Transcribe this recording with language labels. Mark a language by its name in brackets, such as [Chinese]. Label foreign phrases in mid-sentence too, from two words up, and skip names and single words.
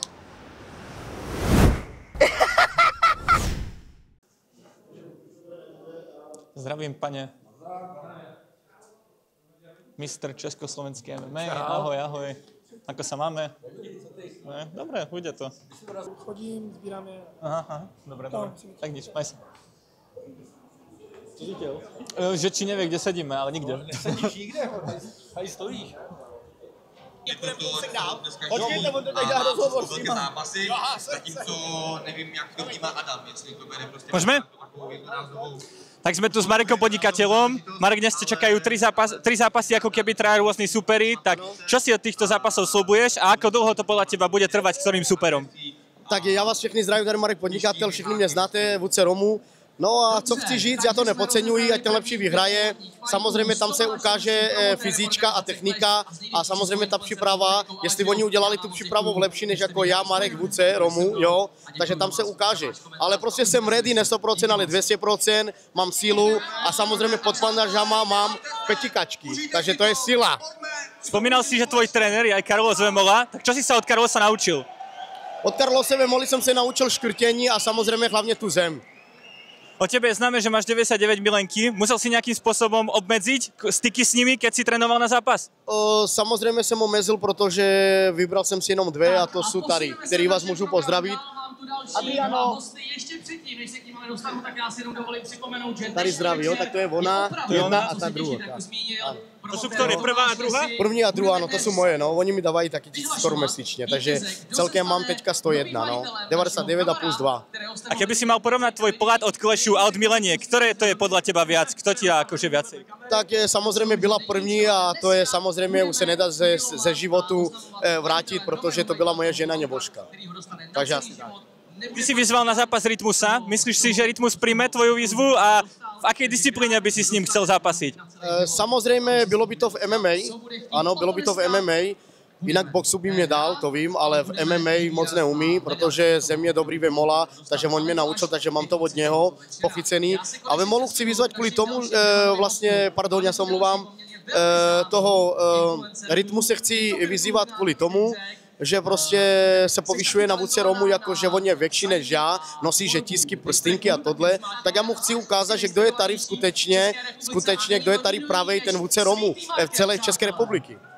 [Czech] Zdravím, pane. Mistr Československý MMA, ahoj, ahoj. [Slovak] Ako sa máme? Ne? Dobre, bude to. [Czech] Chodím, sbíráme. [Slovak] Aha, dobre. Tak nič, maj sa. [Czech] Co si chtěl? [Slovak] Že či nevie, kde sedíme, ale nikde. [Czech] Nesedíš nikde, tady stojíš. Počkejte, on to tady dá rozhovor s nima. Zápasy, zatímco nevím, jak to vnímá Adam, jestli to bude prostě... [Slovak] Môžeme? Tak sme tu s Marekom Podnikateľom. Marek, dnes te čakajú tri zápasy, ako keby traja rôzni superi. Tak čo si od týchto zápasov slubuješ a ako dlho to podľa teba bude trvať s ktorým superom? [Czech] Tak já vás všechny zdravím, tady Marek Podnikatel, všichni mě znáte, vůdce Romu. No a co chci říct, já to nepodceňuji, ať ten lepší vyhraje. Samozřejmě tam se ukáže fyzička a technika a samozřejmě ta příprava, jestli oni udělali tu přípravu lepší než jako já, Marek, vůdce Romu, jo, takže tam se ukáže. Ale prostě jsem ready, ne 100%, ale 200%, mám sílu a samozřejmě pod pandažama mám petikačky, takže to je síla. [Slovak] Spomínal si, že tvoj tréner je aj Carlos Vemola, tak čo si sa od Carlosa naučil? [Czech] Od Carlose Vemoly jsem se naučil škrtění a samozřejmě hlavně tu zem. [Slovak] O tebe je známe, že máš 99 milenky. Musel si nejakým spôsobom obmedziť styky s nimi, keď si trénoval na zápas? [Czech] Samozřejmě jsem omezil, protože vybral jsem si jenom dvě a to jsou tady, který vás můžu pozdravit. Adriano. Ještě předtím, než se k ním ale dostanu, tak já si jenom dovolím připomenout, že tady zdraví, jo, tak to je ona, jedna a ta druhá. [Slovak] To jsou ktoré, prvá a druhá? [Czech] První a druhá, no to jsou moje, no, oni mi dávají taky 1000 korun měsíčně, takže celkem mám teďka 101, no, 99 a plus 2. [Slovak] A keby si mal porovnať tvoj plat od Clashu a od mileniek, ktoré to je podľa teba viac? Kto ti dá akože viacej? [Czech] Tak je, samozřejmě byla první a to je samozřejmě, už se nedá ze životu vrátit, protože to byla moje žena Nebožka. Takže asi tak. [Slovak] Ty si vyzval na zápas Rytmusa. Myslíš si, že Rytmus príjme tvoju výzvu a v akej disciplíne by si s ním chcel zápasiť? [Czech] Samozřejmě bylo by to v MMA, ano, bylo by to v MMA, jinak boxu by mě dal, to vím, ale v MMA moc neumí, protože ze mě dobrý Vemola, takže on mě naučil, takže mám to od něho pochycený. A Vemolu chci vyzvat kvůli tomu, vlastně, pardon, já se omluvám, toho Rytmu se chci vyzývat kvůli tomu, že prostě se povyšuje na vůdce Romu, jako že on je větší než já, nosí žetízky, prstinky a tohle, tak já mu chci ukázat, že kdo je tady skutečně, kdo je tady pravej ten vůdce Romu v celé České republiky.